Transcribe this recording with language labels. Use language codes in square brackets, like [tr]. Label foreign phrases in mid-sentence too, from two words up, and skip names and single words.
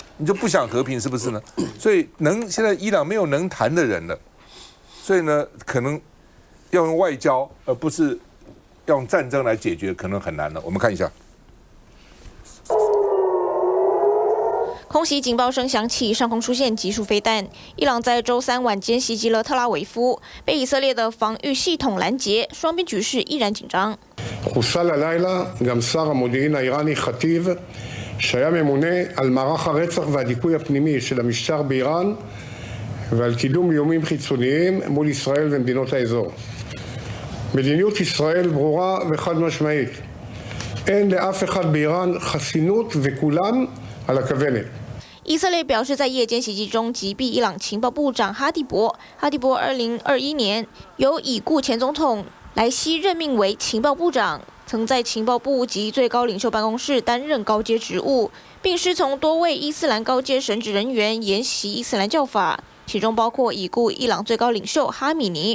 [zh] 你就不想和平是不是呢？所以现在伊朗没有能谈的人了，所以呢，可能要用外交而不是要用战争来解决，可能很难了。我们看一下。空袭警报声响起，上空出现急速飞弹。伊朗在周三晚间袭击了特拉维夫，被以色列的防御系统拦截，双边局势依然紧张。 [he] חוסל הלילה גם שר המודיעין האיראני חטיב, שהיה ממונה על מערך הרצח והדיכוי הפנימי של המשטר באיראן ועל קידום איומים חיצוניים מול ישראל ומדינות האזור. מדיניות ישראל ברורה וחד משמעית. אין לאף אחד באיראן חסינות וכולם על הכוונת. [zh] 以色列表示，在夜间袭击中击毙伊朗情报部长哈蒂博。哈蒂博2021年由已故前总统莱西任命为情报部长，曾在情报部及最高领袖办公室担任高阶职务，并师从多位伊斯兰高阶神职人员研习伊斯兰教法，其中包括已故伊朗最高领袖哈米尼。